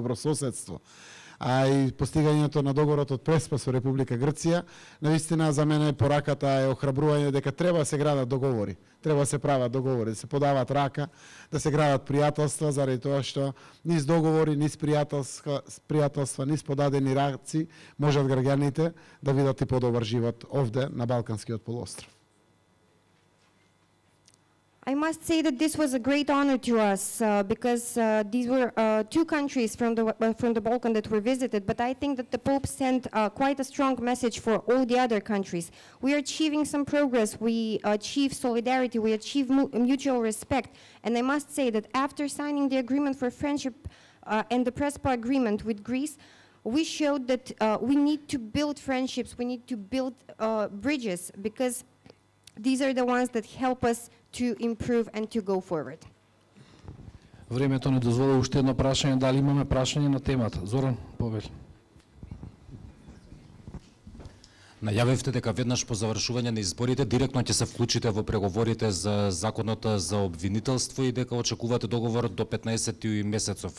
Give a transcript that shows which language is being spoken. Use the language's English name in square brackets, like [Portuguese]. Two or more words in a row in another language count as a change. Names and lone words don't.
[Macedonian] добрососедство, а и постигањето на договорот од Преспа со Република Грција, навистина за мене пораката е охрабрување дека треба да се градат договори, треба да се прават договори, да се подават рака, да се градат пријателства, заради тоа што низ договори, низ пријателства, низ подадени раци можат граѓаните да видат и подобар живот овде на Балканскиот полуостров. [English] I must say that this was a great honor to us because these were two countries from the Balkan that were visited, but I think that the Pope sent quite a strong message for all the other countries. We are achieving some progress, we achieve solidarity, we achieve mutual respect, and I must say that after signing the agreement for friendship and the Prespa agreement with Greece, we showed that we need to build friendships, we need to build bridges, because these are the ones that help us to improve and to go forward. [Macedonian] Времето не дозволи уште едно прашање, дали имаме прашање на темата? Зоран, повели. Најавивте дека веднаш по завршување на изборите директно ќе се вклучите во преговорите за законот за обвинителство и дека очекувате договор до 15 месецов.